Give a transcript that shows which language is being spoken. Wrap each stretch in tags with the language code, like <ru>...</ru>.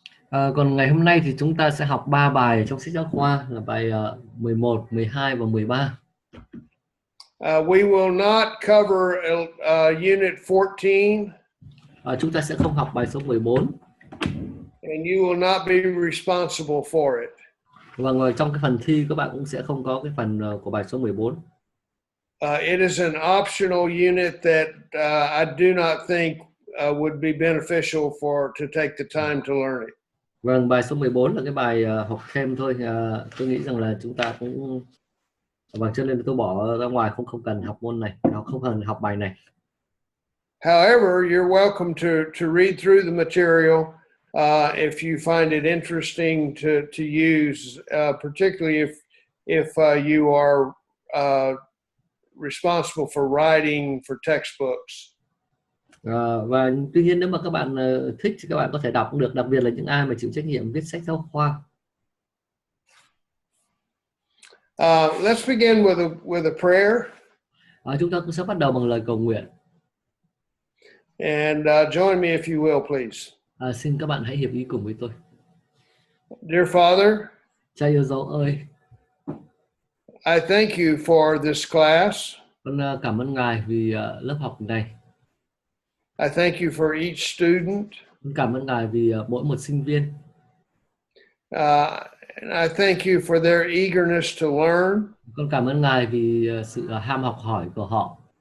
<vi>Còn ngày hôm nay thì chúng ta sẽ học 3 bài trong sách giáo khoa là bài 11, 12 và 13.</vi> <en>We will not cover unit 14.</en> <vi>Chúng ta sẽ không học bài số 14.</vi> <en>And you will not be responsible for it.</en> <vi>Và trong cái phần thi các bạn cũng sẽ không có cái phần của bài số 14.</vi> <en>It is an optional unit that I do not think would be beneficial to take the time to learn it.</en> <vi>Vâng, bài số 14 là cái bài học thêm thôi. Tôi nghĩ rằng là chúng ta cũng cho nên tôi bỏ ra ngoài, không cần học môn này, không cần học bài này.</vi> <en>However, you're welcome to read through the material if you find it interesting to use, particularly if you are responsible for writing for textbooks.</en> <vi>Và tuy nhiên nếu mà các bạn thích thì các bạn có thể đọc cũng được, đặc biệt là những ai mà chịu trách nhiệm viết sách giáo khoa.</vi> <en>Let's begin with a prayer.</en> <vi>Chúng ta cũng sẽ bắt đầu bằng lời cầu nguyện.</vi> <en>And join me if you will, please.</en> <vi>Xin các bạn hãy hiệp ý cùng với tôi.</vi> <en>Dear Father,</en> <vi>Cha yêu dấu ơi,</vi> <en>I thank you for this class.</en> <vi>con cảm ơn Ngài vì lớp học này.</vi> <en>I thank you for each student.</en> <vi>Con cảm ơn Ngài vì mỗi một sinh viên.</vi> <en>And I thank you for their eagerness to learn.</en> <vi>Con cảm ơn Ngài vì sự ham học hỏi của họ.</vi>